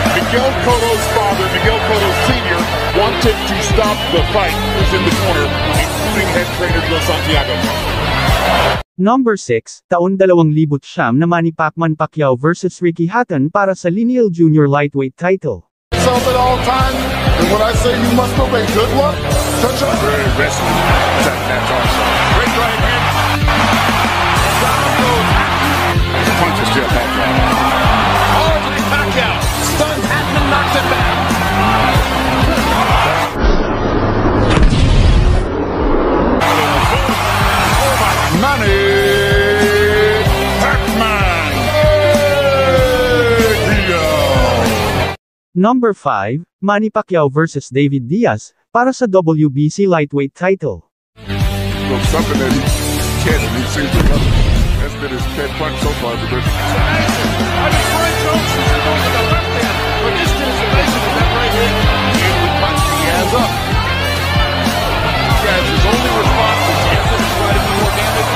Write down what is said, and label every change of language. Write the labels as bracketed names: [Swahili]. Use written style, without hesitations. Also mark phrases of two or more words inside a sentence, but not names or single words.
[English] Miguel Cotto's father, Miguel Cotto Sr., wanted to stop the fight. Who's in the corner, including head trainer Joe Santiago. [Filipino] Number 6, taon 2009 na Manny Pacman Pacquiao versus Ricky Hatton para sa Lineal Junior Lightweight title. [English] Self at all times, and when I say you must obey, good luck. Touch up. Very aggressive. That's awesome. Great right hand. The punch is still Pacquiao. Oh, Pacquiao. Stunned Hatton, knocked it back. Manny Pacman. [Filipino] Number 5, Manny Pacquiao versus David Diaz para sa WBC Lightweight title. [English] So something that he can't, he seems to love. That's been his pet punch so far. It's amazing. I mean, Roy Jones is going to the left hand, but this dude's amazing with that right hand. And the punch he has up. Diaz, his only response is answer to try to do more damage.